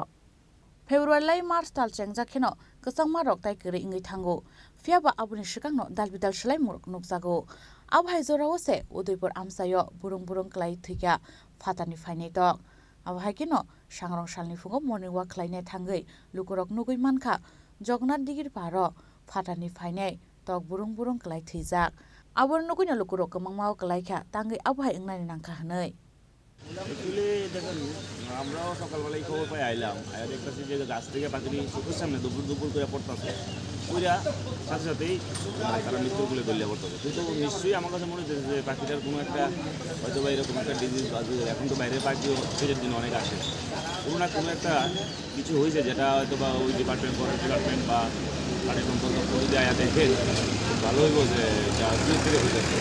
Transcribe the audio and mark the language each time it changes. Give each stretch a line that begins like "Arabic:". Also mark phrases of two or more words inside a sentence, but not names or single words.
Kok Borok: फेब्रुवारि मार्च ताल चेंजाखेनो कसं मारक ताय करे इंगै थांगो फियाबा आबुनि सिगांनो दालबिदाल सलाय मुरक नुकजागो आब हायजराव से उदयपुर आमसायाव बुरं बुरं कलाय थैया फादारनि फायनाय तक आब हायकेनो सांग्रं सालनि फुङाव मर्निं वाक खालायनाय थांगै लुकुरक नुगै मानखा जगन्नाथ दिगिर पारो फादारनि फायनाय तक बुरं बुरं कलाय थैजाक आबर नुगैनो लुकुरक कमंग माव कलायखा तांगै आब हाय इंनानि नांखा हनै।
Bangla: দেখুন আমরাও সকালবেলায় খবর পাই আইলাম আয়া দেখতেছি যে গাছ থেকে পাখিটি চোখের সামনে দুপুর দুপুর করে পড়তেছে ওইরা সাথে সাথেই তারা মৃত্যুগুলো দলিয়া পড়তেছে। কিন্তু নিশ্চয়ই আমার কাছে মনে হচ্ছে যে পাখিটার কোনো একটা হয়তো বা এরকম একটা ডিজিজ এখন তো বাইরের পাখিও সেটার জন্য অনেক আসে, কোনো না কোনো একটা কিছু হয়েছে যেটা হয়তো বা ওই
English: department forest department
Bangla: বা পানি সম্পদ যদি আয়া দেখেন ভালো হইব যে এটা দূর থেকে হয়ে যাচ্ছে।